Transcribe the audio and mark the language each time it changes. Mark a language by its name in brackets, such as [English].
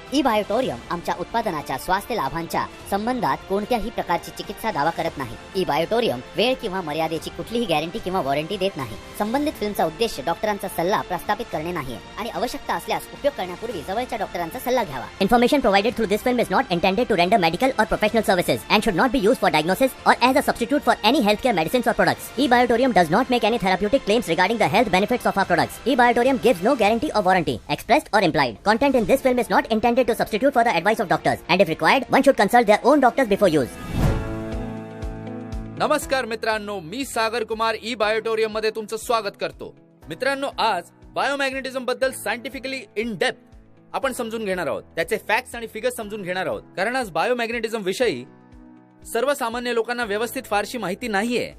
[Marathi] E बायोटोरियम आमच्या उत्पादनाच्या स्वास्थ्य लाभांच्या संबंधात कोणत्याही प्रकारची चिकित्सा दावा करत नाही. ई बायोटोरियम वेळ किंवा मर्यादेची कुठलीही गॅरंटी किंवा वॉरंटी देत नाही. संबंधित फिल्मचा उद्देश डॉक्टरांचा सल्ला प्रस्थापित करणे नाहीये आणि आवश्यकता असल्यास उपयोग करण्यापूर्वी जवळच्या डॉक्टरांचा सल्ला घ्यावा. [English] Information provided through this film is not intended to render medical or professional services and should not be used for diagnosis or as a substitute for any healthcare medicines or products. eBiotorium does not make any therapeutic claims regarding the health benefits of our products. eBiotorium gives no guarantee or warranty, expressed or implied. Content in this film is not intended to substitute for the advice of doctors, and if required, one should consult their own doctors before use. [Marathi] नमस्कार मित्रांनो, मी Sagar Kumar E बायोटोरियम मध्ये तुमचं स्वागत करतो. मित्रांनो, आज बायोमॅग्नेटिझम बद्दल scientifically in depth आपण समजून घेणार आहोत. त्याचे फॅक्ट्स आणि फिगर्स समजून घेणार आहोत. कारण आज बायोमॅग्नेटिझम विषयी सर्वसामान्य लोकांना व्यवस्थित फारशी माहिती नाहीये.